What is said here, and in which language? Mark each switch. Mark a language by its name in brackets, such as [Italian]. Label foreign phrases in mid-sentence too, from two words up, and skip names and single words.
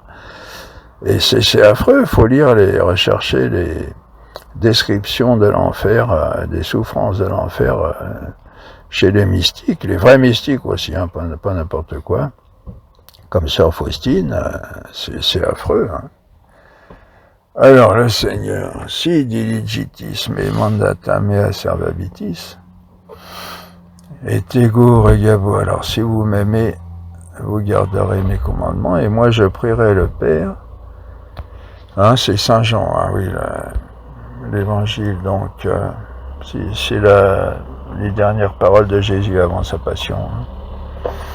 [French] Et c'est affreux, il faut rechercher les descriptions de l'enfer, des souffrances de l'enfer chez les mystiques, les vrais mystiques aussi, hein, pas n'importe quoi. Comme Sœur Faustine, c'est affreux. Hein. Alors le Seigneur, [Latin] si diligitis me mandata mea servabitis, et ego regabo, [French] alors si vous m'aimez, vous garderez mes commandements, et moi je prierai le Père. Hein, c'est Saint Jean, hein, oui, l'évangile, donc c'est les dernières paroles de Jésus avant sa passion. Hein.